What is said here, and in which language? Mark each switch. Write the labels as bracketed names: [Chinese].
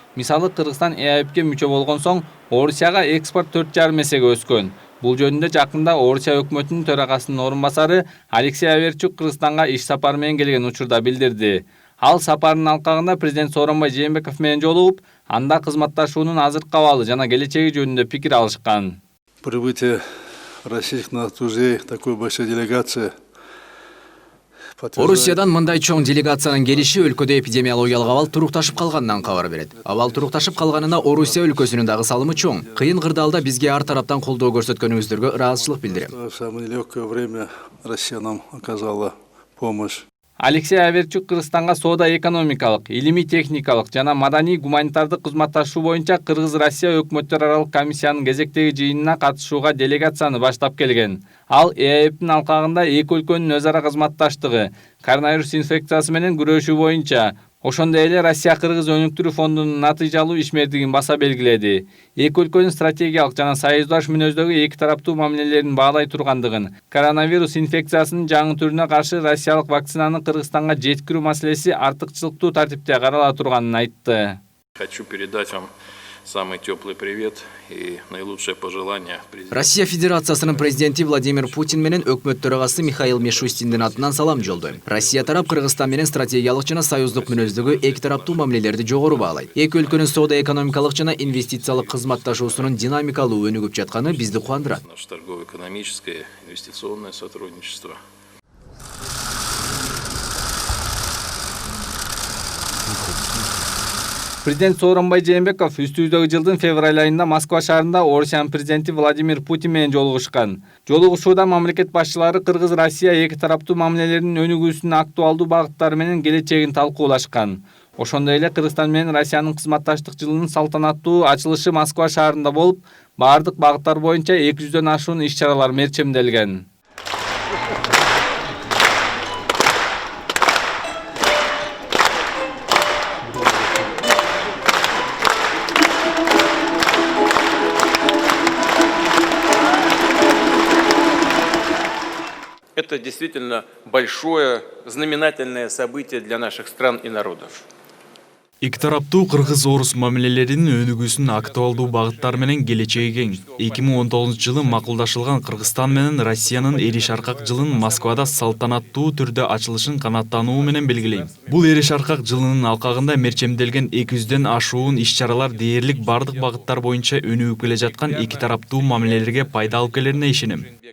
[Kyrgyz] Мисалы Кыргызстан ЭАЭПке мүчө болгон соң Орусияга экспорт 4,5 эсеге өскөн. Бул жөнүндө жакында Орусия өкмөтүнүн төрагасынын орун басары Алексей Аверчук Кыргызстанга иш сапары менен келген учурда билдирди. Ал сапарынын алкагында президент Сооронбай Жээнбеков менен жолугуп, анда кызматташуунун азыркы абалы жана келечеги жөнүндө пикир алышкан. [Russian] Прибытие российских друзей такой большой делегации. [Kyrgyz] Орусиядан мындай чоң делегациянын келиши өлкөдө эпидемиологиялык абал турукташып калганынан кабар берет. Абал турукташып калганына Орусия өлкөсүнүн дагы салымы чоң. Кыйын кырдаалда бизге ар тараптан колдоо көрсөткөнүңүздөргө ыраазычылык билдирем. [Russian] В самое нелегкое время Россия нам оказала помощь. [Kyrgyz] Алексей Аверчук Кыргызстанга соода экономикалык, илимий техникалык жана маданий гуманитардык кызматташуу боюнча Кыргыз-Россия өкмөттөр аралык комиссиянын кезектеги жыйынына катышууга делегацияны баштап келген. Ал ЭАЭПтин алкагында эки өлкөнүн өз ара кызматташтыгы, коронавирус инфекциясы менен күрөшүү боюнча, ошондой эле Россия-Кыргыз өнүктүрүү фондунун натыйжалуу ишмердигин баса белгиледи. Эки өлкөнүн стратегиялык жана союздаш мүнөздөгү эки тараптуу мамилелерин баалай тургандыгын, коронавирус инфекциясынын жаңы түрүнө каршы россиялык вакцинаны Кыргызстанга жеткирүү маселеси артыкчылыктуу тартипте карала турганын айтты. [Russian] Хочу передать вам самый теплый привет и наилучшие пожелания. [Kyrgyz] Россия Федерациясынын президенти Владимир Путин менен өкмөт төрагасы Михаил Мишустиндин атынан салам жолдойм. Россия тарап Кыргызстан менен стратегиялык жана союздук мүнөздөгү эки тараптуу мамилелерди жогору баалайт. Эки өлкөнүн соода экономикалык жана инвестициялык кызматташуусунун динамикалуу өнүгүп жатканы бизди кубандырат. [Russian] Наше торгово-экономическое инвестиционное сотрудничество. [Kyrgyz] Президент Сооронбай Жээнбеков үстүбүздөгү жылдын февраль айында Москва шаарында Орусиянын президенти Владимир Путин менен жолугушкан. Жолугушууда мамлекет башчылары Кыргыз-Россия эки тараптуу мамилелеринин өнүгүүсүнүн актуалдуу багыттары менен келечегин талкуулашкан. Ошондой эле Кыргызстан менен Россиянын кызматташтык жылынын салтанаттуу ачылышы Москва шаарында болуп, бардык багыттар боюнча 200дөн ашуун иш-чаралар мерчемделген. [Russian] Это действительно большое, знаменательное событие для наших стран и народов. [Kyrgyz] Эки тараптуу кыргыз-орус мамилелеринин өнүгүүсүнүн актуалдуу багыттары менен келечеги кең. 2019-жылы макулдашылган Кыргызстан менен Россиянын эриш аркак жылын Москвада салтанаттуу түрдө ачылышын канааттануу менен белгилейм. Бул эриш аркак жылынын алкагында мерчемделген 200дөн ашуун иш-чаралар дээрлик бардык багыттар боюнча өнүгүп келе жаткан эки тараптуу мамилелерге пайда алып келерине ишенем.